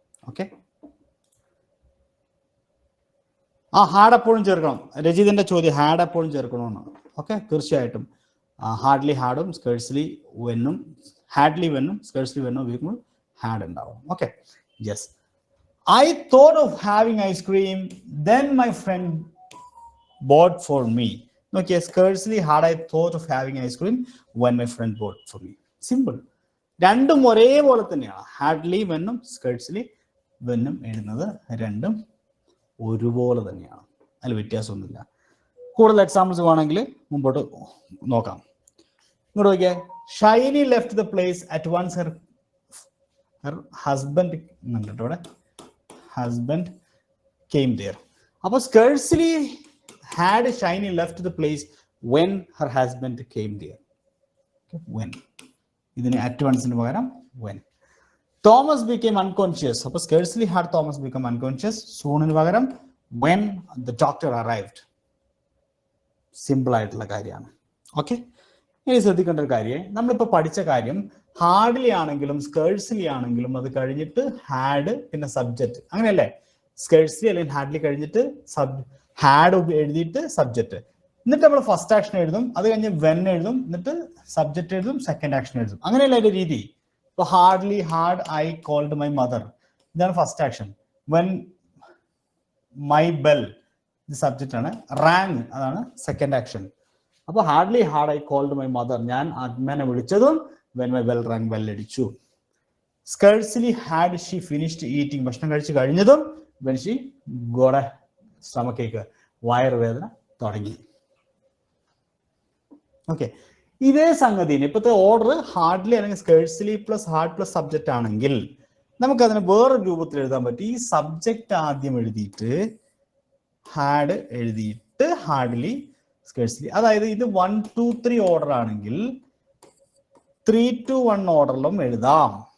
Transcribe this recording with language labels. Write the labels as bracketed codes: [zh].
[ml] Okay, hard എപ്പോഴും ചേർക്കണം. രജിതിന്റെ ചോദ്യം ഹാർഡ് എപ്പോഴും ചേർക്കണമെന്നാണ്. ഓക്കെ, തീർച്ചയായിട്ടും ഹാർഡ്ലി ഹാർഡും സ്കേഴ്സ്ലി വെന്നും ഹാർഡ്ലി വെന്നും സ്കേഴ്സ്ലി വെന്നും ഉപയോഗിക്കുമ്പോൾ ഹാർഡ് ഉണ്ടാവും. Okay, yes. [en] I thought of having ice cream, then my friend bought for me. Okay, scarcely had I thought of having ice cream when my friend bought for me. [ml] Simple. രണ്ടും ഒരേപോലെ തന്നെയാണ്. Hardly വെന്നും scarcely വെന്നും എഴുതുന്നത് രണ്ടും ഒരുപോലെ തന്നെയാണ്, അതിൽ വ്യത്യാസമൊന്നുമില്ല. കൂടുതൽ എക്സാമ്പിൾസ് വേണമെങ്കിൽ മുമ്പോട്ട് നോക്കാം. ഇങ്ങോട്ട് നോക്കിയാൽ [en] Shiny left the place at once her husband [ml] ഇവിടെ [en] husband came there. അപ്പോൾ scarcely had Shiny left the place when her husband came there. Okay, when. [ml] ഇതിന് at once ന് പകരം when. [en] Thomas became unconscious. അപ്പോൾ scarcely had Thomas become unconscious. soon ന് പകരം when the doctor arrived. [ml] Simple ആയിട്ടുള്ള കാര്യമാണ്. Okay, ഇനി ശ്രദ്ധിക്കേണ്ട ഒരു കാര്യം, നമ്മളിപ്പോൾ പഠിച്ച കാര്യം ഹാർഡ്ലി ആണെങ്കിലും സ്കേഴ്സ്ലി ആണെങ്കിലും അത് കഴിഞ്ഞിട്ട് ഹാഡ് പിന്നെ സബ്ജക്റ്റ്, അങ്ങനെയല്ലേ? സ്കേഴ്സ്ലി അല്ലെങ്കിൽ ഹാർഡ്ലി കഴിഞ്ഞിട്ട് ഹാഡ് എഴുതിയിട്ട് സബ്ജക്റ്റ്, എന്നിട്ട് നമ്മൾ ഫസ്റ്റ് ആക്ഷൻ എഴുതും, അത് കഴിഞ്ഞ് വെൻ എഴുതും, എന്നിട്ട് സബ്ജക്റ്റ് എഴുതും, സെക്കൻഡ് ആക്ഷൻ എഴുതും. അങ്ങനെയല്ല അതിന്റെ രീതി. [en] ഇപ്പൊ hardly had I called my mother, [ml] ഇതാണ് first action. [en] when my bell [ml] ഇത് സബ്ജക്റ്റ് ആണ്. റാങ് അതാണ് സെക്കൻഡ് ആക്ഷൻ. [en] അപ്പൊ hardly had I called my mother, [ml] ഞാൻ അമ്മനെ വിളിച്ചതും [en] when my bell rang, [ml] bell അടിച്ചു. [en] scarcely had she finished eating, [ml] ഭക്ഷണം കഴിച്ച് കഴിഞ്ഞതും [en] when she got a stomach ache, [ml] വയറുവേദന തുടങ്ങി. ഓക്കെ, ഇതേ സംഗതി ഇപ്പോഴത്തെ ഓർഡർ ഹാർഡ്ലി അല്ലെങ്കിൽ scarcely plus had plus subject ആണെങ്കിൽ നമുക്കതിനെ വേറൊരു രൂപത്തിൽ എഴുതാൻ പറ്റും. ഈ സബ്ജക്റ്റ് ആദ്യം എഴുതിയിട്ട് ഹാഡ് എഴുതിയിട്ട് ഹാർഡ്ലി സ്കേഴ്സ്ലി, അതായത് ഇത് 1 2 3 ഓർഡർ ആണെങ്കിൽ 3 to 1 ഓർഡറിലും എഴുതാം.